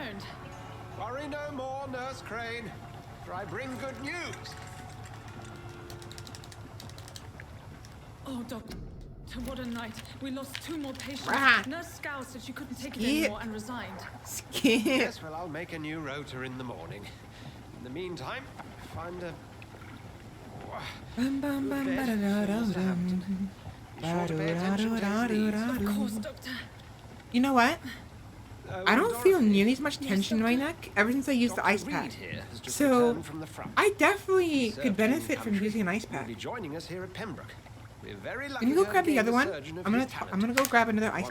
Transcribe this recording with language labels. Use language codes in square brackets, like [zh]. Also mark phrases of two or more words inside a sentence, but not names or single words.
[en] Worry no more, Nurse Crane, for I bring good news. Oh, Doctor, what a night. We lost 2 more patients. Rah. Nurse Scow said she couldn't take it Skip. anymore and resigned. Skip. Yes, well, I'll make a new rota in the morning. In the meantime, find a... Bum, bum, bum, bed ba-da-da-dum-dum. Be sure to pay attention to his needs. Ba-do-da-do-da-do. Of course, Doctor. You know what? I don't feel nearly as much tension in my neck ever since I used the ice pack. So I definitely could benefit from using an ice pack. Be joining us here at Pembroke. We're very lucky Can you go to grab the gain other a one? surgeon of I'm his gonna go grab another ice